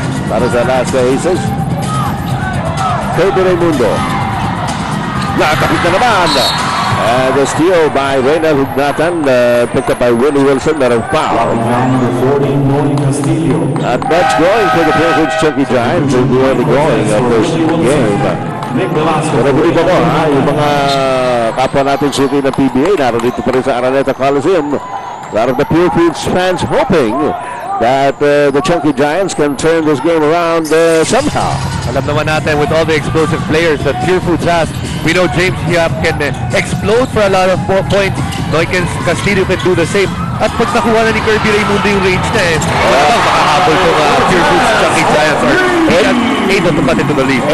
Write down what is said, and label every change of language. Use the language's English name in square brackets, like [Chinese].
[Filipino] Para sa Alaska Aces. Kirby Raimundo. Nakakapit na naman. [English] And the steal by Reynald Hugnatan. Picked up by Willie Wilson. Not a foul. Number 40, Noy Castillo. Not much going for the Purefoods Chunkee Giants. They'll be early going of this game. Nick Velasco. [Filipino] Pero buli ko, yung mga kapwa natin suki ng PBA, narito pa rin sa Araneta Coliseum. [English] A lot of the Purefoods fans hoping that the Chunkee Giants can turn this game around somehow. [Filipino] Alam naman natin [English] with all the explosive players that Purefoods has, we know James Hiap can explode for a lot of points. [Filipino] Noy Castillo [English] can do the same. [Filipino] At pag nakuha na ni Kirby Raimundo yung range na walang makahabol itong Purefoods Chunkee Giants [English] are able to cut into the lead.